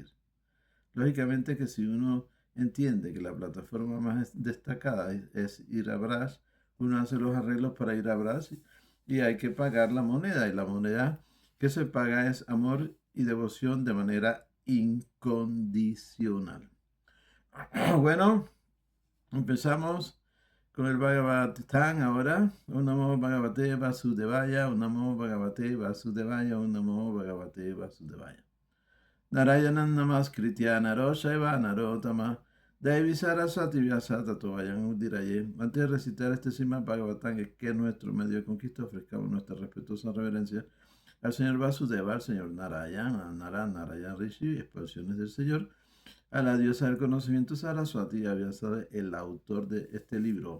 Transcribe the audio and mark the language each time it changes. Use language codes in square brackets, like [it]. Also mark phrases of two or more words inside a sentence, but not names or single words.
[es] Lógicamente que si uno entiende que la plataforma más destacada es ir a Braj, uno hace los arreglos para ir a Braj y hay que pagar la moneda. Y la moneda que se paga es amor y devoción de manera incondicional. Bueno, empezamos con el Bhagavatam ahora. [sa] Un namo Bhagavate Vasudevaya, un namo Bhagavate Vasudevaya, un namo Bhagavate Vasudevaya. Narayanam namaskritya naroshaiva narotama Devi Saraswati Vyasata Tovayan Udiraye. [es] Antes de recitar este Srimad Bhagavatam, que es nuestro medio de conquista, ofrezcamos nuestra respetuosa reverencia al señor Vasudeva, al señor Narayana, al Narayana Rishi, expresiones del Señor, a la diosa del conocimiento Saraswati, Vyasa, el autor de este libro.